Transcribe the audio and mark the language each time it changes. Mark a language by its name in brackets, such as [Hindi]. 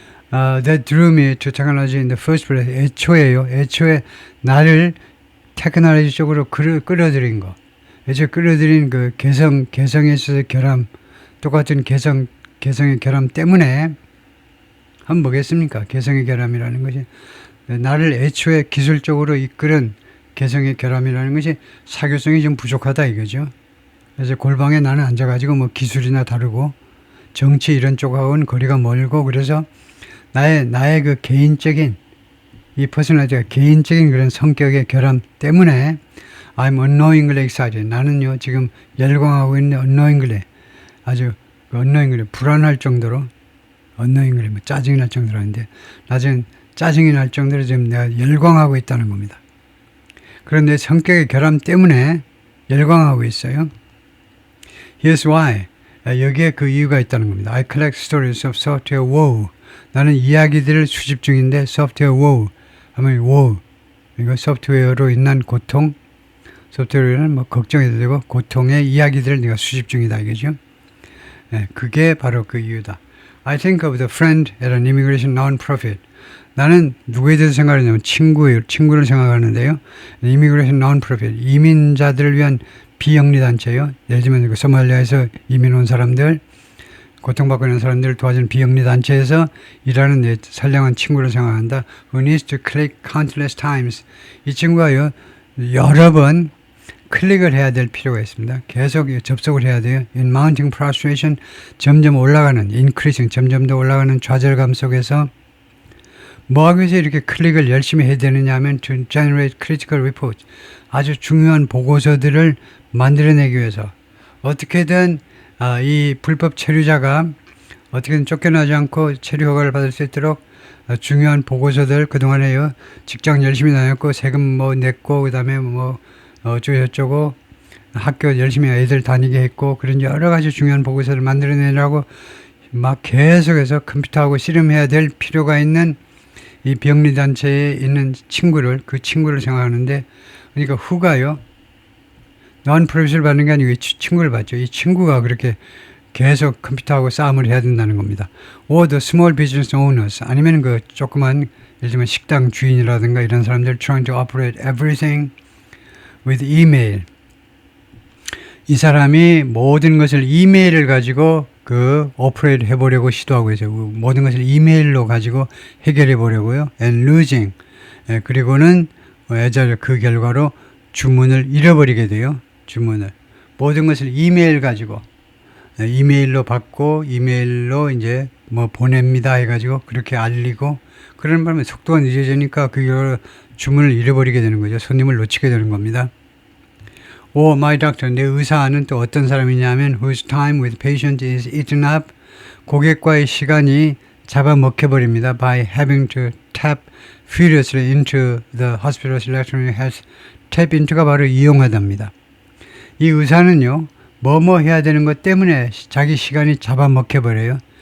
[English] That drew me to technology in the first place. [Korean] 애초에 나를 테크놀로지 쪽으로 끌어들인 거. 애초에 끌어들인 그 개성에 있어서 결함, 똑같은 개성의 결함 때문에 한번 뭐겠습니까? 개성의 결함이라는 것이 나를 애초에 기술적으로 이끄는 개성의 결함이라는 것이 사교성이 좀 부족하다 이거죠. 그래서 골방에 나는 앉아가지고 뭐 기술이나 다르고 정치 이런 쪽하고는 거리가 멀고 그래서 나의 그 개인적인 이 퍼스널리티가 개인적인 그런 성격의 결함 때문에 [English] I'm unknowingly excited. [Korean] 나는요 지금 열광하고 있는 unknowingly 아주 unknowingly 불안할 정도로 unknowingly 뭐 짜증이 날 정도로 하는데 나중에 짜증이 날 정도로 지금 내가 열광하고 있다는 겁니다. 그런데 성격의 결함 때문에 열광하고 있어요. [English] Here's why. [Korean] 여기에 그 이유가 있다는 겁니다. [English] I collect stories of software woe. [Korean] 나는 이야기들을 수집 중인데 software woe 하면 woe 이거 소프트웨어로 인한 고통, 소프트웨어는 뭐 걱정이 되고 고통의 이야기들을 내가 수집 중이다 이거죠. 네, 그게 바로 그 이유다. [English] I think of the friend at an immigration non-profit. [Korean] 나는 누구에 대해서 생각하냐면 친구를 생각하는데요. [English] Immigration non-profit, [Korean] 이민자들을 위한 비영리 단체요. 예를 들면 소말리아에서 이민 온 사람들, 고통받고 있는 사람들을 도와주는 비영리 단체에서 일하는 내 선량한 친구를 생각한다. [English] Who needs to click countless times. [Korean] 이 친구가요 여러 번 클릭을 해야 될 필요가 있습니다. 계속 접속을 해야 돼요. [English] In mounting frustration, [Korean] 점점 올라가는 increasing, 점점 더 올라가는 좌절감 속에서 뭐 하기 위해서 이렇게 클릭을 열심히 해야 되느냐 하면 [English] to generate critical reports, [Korean] 아주 중요한 보고서들을 만들어내기 위해서 어떻게든 이 불법 체류자가 어떻게든 쫓겨나지 않고 체류 허가를 받을 수 있도록 중요한 보고서들 그동안에요 직장 열심히 다녔고 세금 뭐 냈고 그다음에 뭐 어쩌고저쩌고 학교 열심히 애들 다니게 했고 그런 여러 가지 중요한 보고서를 만들어내려고 막 계속해서 컴퓨터하고 씨름해야 될 필요가 있는 이 비영리단체에 있는 그 친구를 생각하는데 그러니까 후가요 non-profit을 받는 게 아니고 이 친구를 받죠. 이 친구가 그렇게 계속 컴퓨터하고 싸움을 해야 된다는 겁니다. [English] or the small business owners, [Korean] 아니면 그 조그만 예를 들면 식당 주인이라든가 이런 사람들 [English] trying to operate everything with email. [Korean] 이 사람이 모든 것을 이메일을 가지고 그 오퍼레이트 해보려고 시도하고 있어요. 모든 것을 이메일로 가지고 해결해 보려고요. [English] and losing. [Korean] 그리고는 그 결과로 주문을 잃어버리게 돼요. 주문을. 모든 것을 이메일 가지고 이메일로 받고 이메일로 이제 뭐 보냅니다 해가지고 그렇게 알리고 그런 바람에 속도가 늦어지니까 그 주문을 잃어버리게 되는 거죠. 손님을 놓치게 되는 겁니다. [English] or my doctor, [Korean] 내 의사는 또 어떤 사람이냐면 [English] whose time with patient is eaten up, [Korean] 고객과의 시간이 잡아먹혀버립니다. [English] by having to tap furiously into the hospital's electronic health. [Korean] tap into가 바로 이용하답니다. 이 의사는요, 뭐뭐 해야 되는 것 때문에 자기 시간이 잡아먹혀버려요.